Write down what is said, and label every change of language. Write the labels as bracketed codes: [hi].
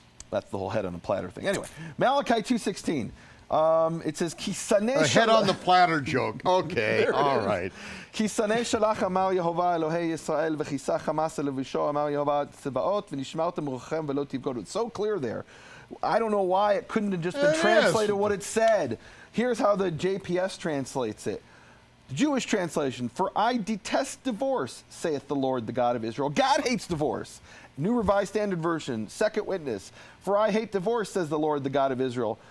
[en] That's the whole head on a platter thing. Anyway, Malachi 2:16. It says, A head on the platter joke. Okay, all right. [he] כי שנא שלח אמר יהוה אלוהי ישראל וכיסה חמאס אל לבשו אמר יהוה צבאות ונשמרתם רוחכם ולא תבגודו. [en] It's so clear there. I don't know why it couldn't have just been translated what it said. Here's how the JPS translates it. The Jewish translation, for I detest divorce, saith the Lord, the God of Israel. God hates divorce. New Revised Standard Version, second witness. For I hate divorce, says the Lord, the God of Israel.